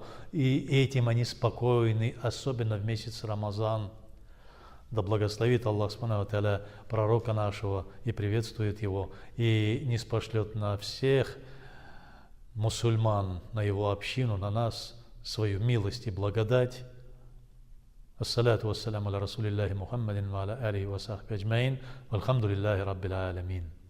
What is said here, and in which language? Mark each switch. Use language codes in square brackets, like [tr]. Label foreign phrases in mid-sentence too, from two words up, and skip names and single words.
[ru] И этим они спокойны, особенно в месяц Рамазан. Да благословит Аллах [ar] سبحانه وتعالى [ru] пророка нашего и приветствует его, и ниспошлет на всех мусульман, на его общину, на нас свою милость и благодать. [ar] الصلاة والسلام على رسول الله محمد وعلى آله وصحبه أجمعين والحمد لله رب العالمين.